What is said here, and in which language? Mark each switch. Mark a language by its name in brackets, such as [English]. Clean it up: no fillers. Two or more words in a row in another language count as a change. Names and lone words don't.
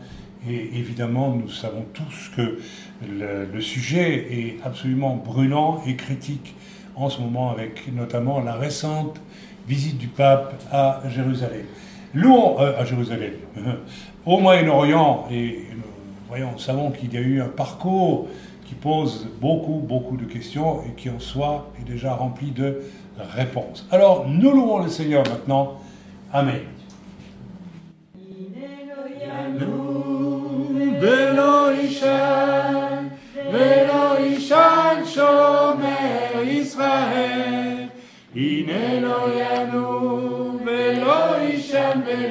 [French] Et évidemment, nous savons tous que le sujet est absolument brûlant et critique en ce moment, avec notamment la récente visite du pape à Jérusalem. À Jérusalem, au Moyen-Orient, et nous savons qu'il y a eu un parcours qui pose beaucoup de questions et qui en soi est déjà rempli de réponses. Alors, nous louons le Seigneur maintenant. Amen. [Hebrew] ולא יישן שומר ישראל, הנה לא ינום ולא יישן